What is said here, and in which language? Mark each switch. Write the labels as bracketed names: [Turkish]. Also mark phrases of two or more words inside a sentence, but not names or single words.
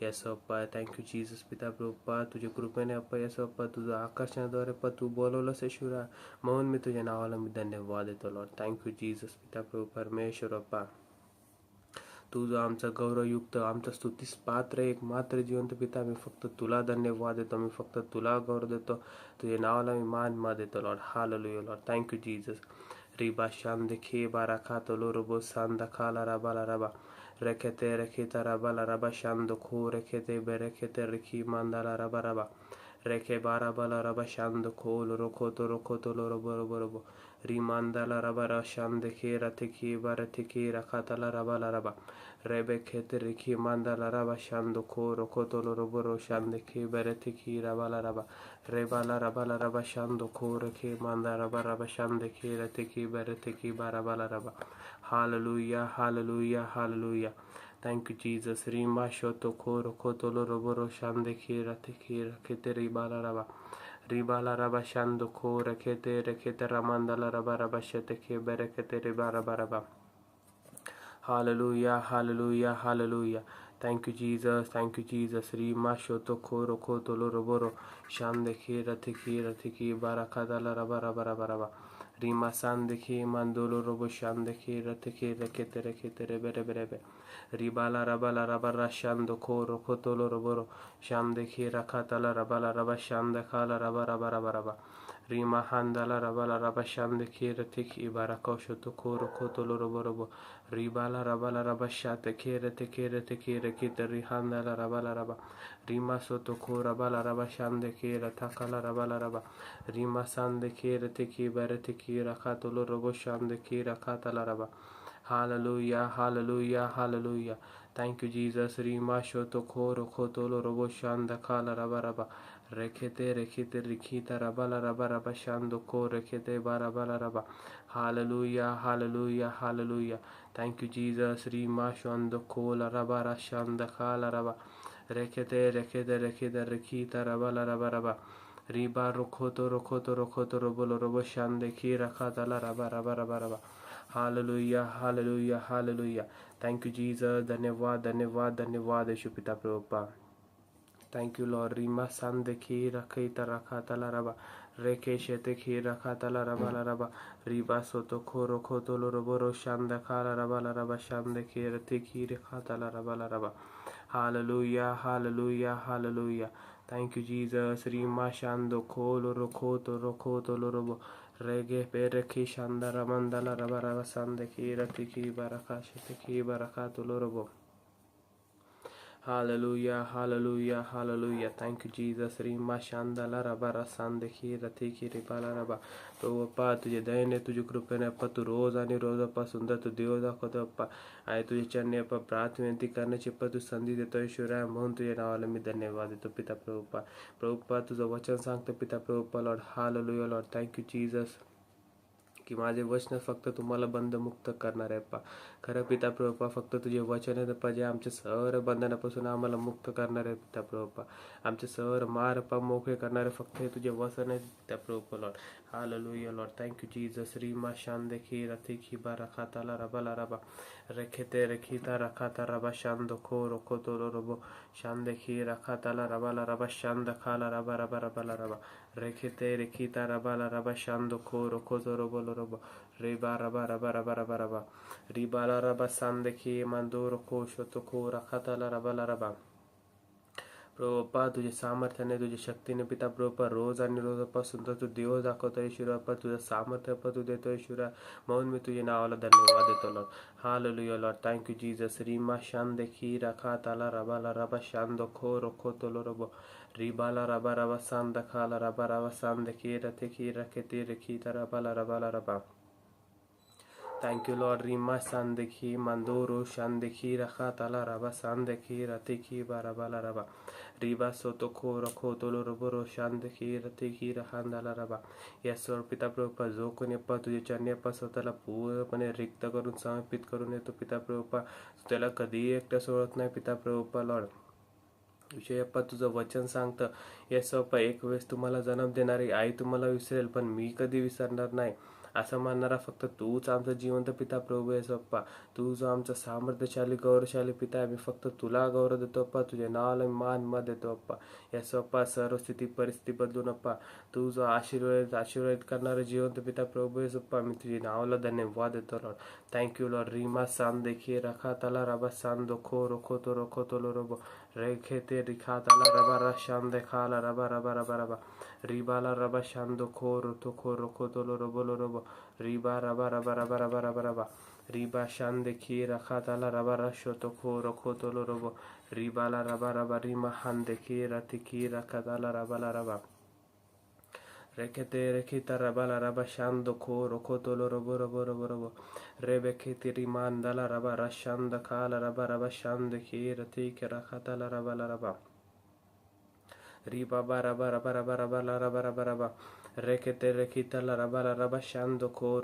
[Marathi] यस अप्पा, [English] Thank you Jesus [Marathi] पिता प्रभू अप्पा, तुझ्या कृपेने अप्पा यस अप्पा तुझं आकर्षणाद्वारे अप्पा तू बोलवलंस ईश्वरा, म्हणून मी तुझ्या नावाला मी धन्यवाद देतो लॉर्ड. [English] Thank you Jesus [Marathi] पिता प्रभू परमेश्वर अप्पा. तुझं आमचा गौरवयुक्त, आमचा स्तुतीस पात्र एक मात्र जिवंत पिता, मी फक्त तुला धन्यवाद देतो. मी फक्त तुला गौरव देतो. तुझ्या नावाला मी मान देतो लॉर्ड. [English] Hallelujah Lord. Thank you Jesus. रिबा शांद खे बारा खातो लोरबो सांदा खाला रबाला रबा. रखेते रखेता रबाला रबा शांद खो रखेते बेरखेते रखी मांदाला रबा रबा. रेखे बारा बाला रबा शांद खोल रोखो तो लोरो रिमांदाला रबा र शांद खे रथे खे बरथे खे रखाताला रबाला रबा. रेबे खेते रिखी मांदाला रबा शांद खो रोखो तो लोरो शांद खे बरथे खी रबाला रबा. रेबाला रबाला रबा शांद खो रखे मांदा रबा रबा शांद खे रथे की बरथे की बाराबाला रबा. Hallelujah, hallelujah, hallelujah. Thank you Jesus. रिमा शोतो खो रोखो तो लोरो शांद खे रखेते रिबाला रबा. रिबाला रबा शांद खो रखेते रमांदाला रबा रबा शते खे बरखेते रिबा रबा रबा. Hallelujah, hallelujah, hallelujah. Thank you Jesus, thank you Jesus. रिमा शोतो खो रोखो तो लोरो शांद खे रथे की बारा खादाला रबा रबा रबा रबा. रिमा सांद खे मांदोलो रोबो शांद खे रखेते रेबे रेबे रेबे. रिबाला रबाला रबा रा शांद खो रोखो तोलो रोबो शांद खे रखाताला रबाला रबा शांद खाला रबा रबा रबा रबा. Rima handala rabala rabashande kirete barakoshoto koro kotolo robo ribala rabala rabashate kirete kita rihandala rabala raba Rima soto kora bala rabashande kira takala rabala raba Rima sande kirete barete kira katolo robo shande kira katala raba Hallelujah, hallelujah, hallelujah. Thank you, Jesus. Rima shoto koro kotolo robo shanda kala raba raba. Rekete rikita rabala raba raba shando ko rekete barabala raba. Hallelujah, hallelujah, hallelujah. Thank you, Jesus. Rima shando kola raba rashanda kala raba. Rekete rikita rabala raba raba. Riba rokoto robolo robo shande kira katala raba raba raba raba. Hallelujah hallelujah hallelujah thank you Jesus [Marathi] धन्यवाद धन्यवाद धन्यवाद यीशु पिता प्रभुपा [English] Thank you Lord रीमा सन देखी रखी तरखा तला रबा रेखे शेते खी रखा तला रबा ला रबा रीबा सोतो खोरो खोतो लो रबो रो शांद खा ला रबा शांद खी रति खी रखा तला रबा ला रबा Hallelujah hallelujah hallelujah thank you Jesus रीमा शांदो खोलो रोखोतो लो रबो Rege pereki shandara mandala rabara sandeki ratiki baraka sheteki baraka tulorobo. Hallelujah, hallelujah, hallelujah. Thank you, Jesus. Rima shandala rabara sandeki ratiki ribala raba. [Marathi] प्रभु अप्पा तुझे दयेने तुझे कृपेने अप्पा तू रोज आणि रोज अप्पा सुंदर तू देव दाखवतो अप्पा आणि तुझे चरणी अप्पा प्रार्थना विनंती करण्याची अप्पा तू संधी देतो ईश्वरा म्हणून तुझ्या नावाला मी धन्यवाद देतो पिता प्रभुपा तुझं वचन सांगतो पिता प्रभुपा [English] Lord hallelujah Lord thank you Jesus [Marathi] की माझे वचन फक्त तुम्हाला बंधमुक्त करणार आहे पा खरं पिता प्रभुपा फक्त तुझे वचन आहे पा जे आमच्या सर्व बंधनापासून आम्हाला मुक्त करणार आहे पिता प्रभुपा आमचे सर्व मार पा मोकळे करणारे फक्त हे तुझे वचन आहे पिता प्रभुपा [English] Lord hallelujah Lord thank you Jesus रीमा शान देखी रथी खिबा रखा ताला रबा रबा रेखेते रेखीता रखा ता रबा शान खो रोखो तो रबो शान देखी रखा ताला रबा शान खाला रबा रबा रेखेते रेखीता रबा शान खो रोखो तो रबो रेबा रबा रिबाला रबा शान देखी मंदो रोखो शोतो खो रखा ताला रबा [Marathi] प्रभुपा तुझे सामर्थ्याने तुझी शक्तीने पिता प्रभुपा रोज आणि रोज अप्पा सुंदर तू देव दाखवतो ईश्वर अप्पा तुझं सामर्थ्य अप्पा तू देतो ईश्वर म्हणून मी तुझे नावाला धन्यवाद देतो [English] Lord hallelujah Lord thank you Jesus रीमा शान देखी रखा ताला रबा शान खो रोखो तोलो रबो रिबाला रबा शान खाला रबा शान देखी रथे की रखे रखी रबा Thank you, Lord. Rima sandeki mandoro shandeki raha tala raba sandeki rateki barabala raba riba soto ko rakho tolo roboro shandeki rateki rahandala raba. Yes, Lord, [Marathi] पिता प्रभुपा जो कोणी अप्पा तुझे चरणी अप्पा स्वतःला पूर्णपणे रिक्त करून समर्पित करून येतो पिता प्रभुपा त्याला कधी एकटं सोडत नाही पिता प्रभुपा लॉर्ड विषय अप्पा तुझं वचन सांगतं येस अप्पा एक वेळेस तुम्हाला जन्म देणारी आई तुम्हाला विसरेल पण मी कधी विसरणार नाही असं म्हणणारा फक्त तूच आमचा जिवंत पिता प्रभू आहेस अप्पा तू जो आमचा सामर्थ्यशाली गौरवशाली पिता आहे मी फक्त तुला गौरव देतो अप्पा तुझ्या नावाला मान देतो अप्पा यास अप्पा सर्व स्थिती परिस्थिती बदलून अप्पा तू जो आशीर्वाद करणारा जिवंत पिता प्रभू आहेस अप्पा मी तुझ्या नावाला धन्यवाद देतो [English] Lord thank you Lord रीमा सान देखिए रखा तला रबा सान खो रोखो तो लो रोबो रेखे ते रिखा तला रबा शान देखाला रबा रिबाला रबा शांदो खो रोखो तो लो रोबो रिबा रबा रिबा शान देखिए रखा ताला रबा रशो तो खो रोखो तो लो रोबो रिबाला रबा रिमा हान देखिए रति की रखा ताला रबा रेखेते रेखिता रबा शांदो खो रोखो तो लो रोबो रेबे खेती रिमान दला रबा रशांद खाला रबा शान देखिए रति के रखा ताला रबा riba raba rekete rekita la raba shando ko